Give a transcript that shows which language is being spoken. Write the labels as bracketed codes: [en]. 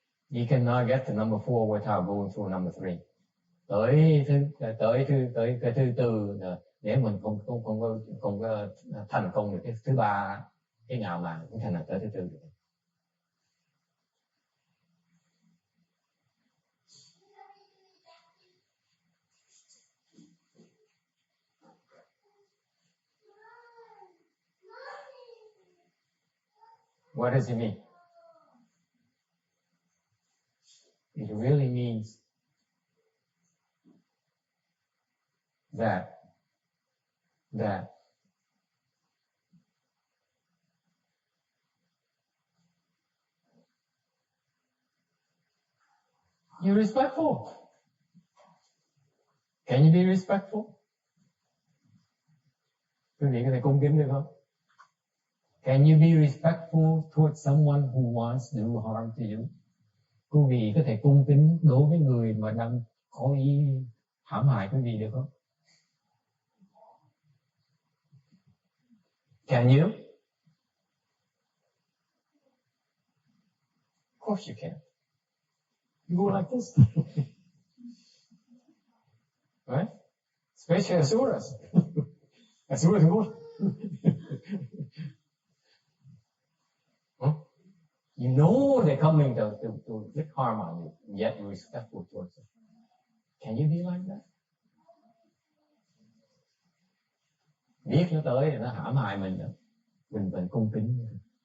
[en] You cannot get to number 4 without going through number 3. [vi] Tới cái thứ tư là nếu mình không có thành công được cái thứ 3, cái ngạo mạn, cũng thành là tới thứ 4 được. [en] What does it mean? It really means that you're respectful. Can you be respectful? [vi] Quý vị có thể cung kính được không? [en] Can you be respectful towards someone who wants to do harm to you? [vi] Quý vị có thể cung kính đối với người mà đang có ý hãm hại quý vị được không? [en] Can you? Of course you can. You go like this. Right? Especially Asuras. Asuras go. You know they're coming to inflict harm on you, yet you're respectful towards them. Can you be like that? [vi] Biết nó tới thì nó hãm hại mình rồi, mình vẫn cung kính.